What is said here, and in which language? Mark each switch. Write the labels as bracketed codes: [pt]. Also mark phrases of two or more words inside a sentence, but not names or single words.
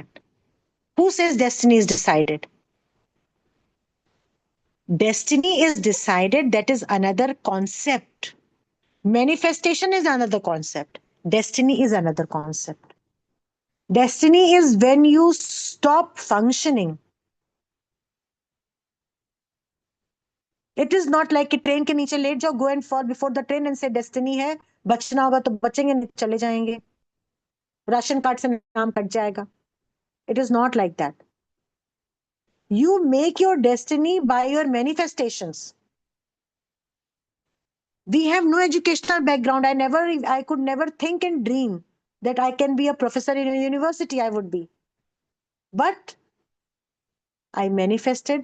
[en] Who says destiny is decided? Destiny is decided, that is another concept. Manifestation is another concept. Destiny is another concept. Destiny is when you stop functioning. It is not like [hi] कि ट्रेन के नीचे लेट जाओ, [en] go and fall before the train and say destiny [hi] है, बचना होगा तो बचेंगे, नहीं चले जाएंगे, राशन कार्ड से नाम कट जाएगा. [en] It is not like that. You make your destiny by your manifestations. We have no educational background. I could never think and dream that I can be a professor in a university. I would be. But I manifested.